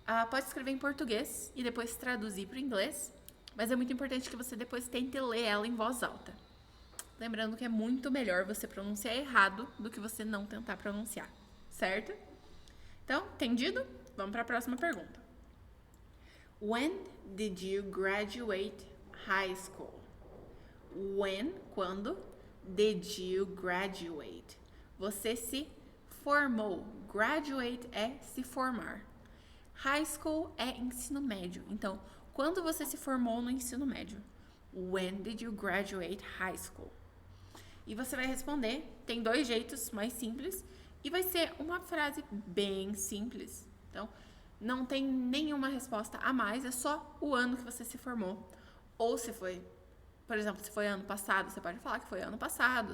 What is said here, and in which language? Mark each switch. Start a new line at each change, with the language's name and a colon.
Portuguese: Pode escrever em português e depois traduzir para o inglês, mas é muito importante que você depois tente ler ela em voz alta. Lembrando que é muito melhor você pronunciar errado do que você não tentar pronunciar, certo? Então, entendido? Vamos para a próxima pergunta.
English: When did you graduate high school? When, quando, did you graduate?
Portuguese: Você se formou. Graduate é se formar. High school é ensino médio. Então, quando você se formou no ensino médio?
English: When did you graduate high school?
Portuguese: E você vai responder, tem 2 jeitos mais simples e vai ser uma frase bem simples. Então, não tem nenhuma resposta a mais, é só o ano que você se formou. Ou se foi, por exemplo, se foi ano passado, você pode falar que foi ano passado.